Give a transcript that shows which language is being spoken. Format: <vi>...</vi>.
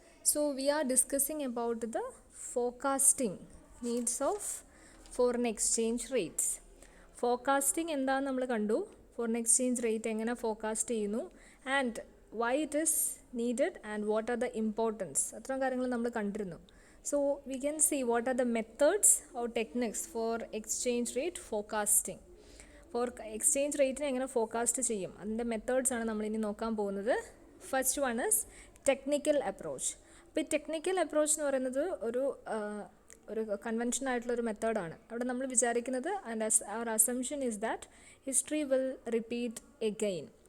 <en>So we are discussing about the forecasting needs of foreign exchange rates.</en> <ml>Forecasting എന്താണെന്ന് നമ്മൾ കണ്ടു.</ml> <en>Foreign exchange rate</en> <ml>എങ്ങനെ forecast ചെയ്യുന്നു</ml> <en>and why it is needed and what are the importance.</en> <ml>അത്തരം കാര്യങ്ങൾ നമ്മൾ കണ്ടിരുന്നു.</ml> <en>So we can see what are the methods or techniques for exchange rate forecasting.</en> <ml>Four exchange റേറ്റിനെ എങ്ങനെ ഫോർകാസ്റ്റ് ചെയ്യും അതിൻ്റെ methods ആണ് നമ്മളിനി നോക്കാൻ പോകുന്നത്.</ml> <en>First one is technical approach.</en> <ml>അപ്പോൾ ഈ ടെക്നിക്കൽ അപ്രോച്ച് എന്ന് പറയുന്നത് ഒരു കൺവെൻഷൻ ആയിട്ടുള്ളൊരു മെത്തേഡാണ്. അവിടെ നമ്മൾ വിചാരിക്കുന്നത്</ml> <en>And our assumption is that history will repeat again.</en>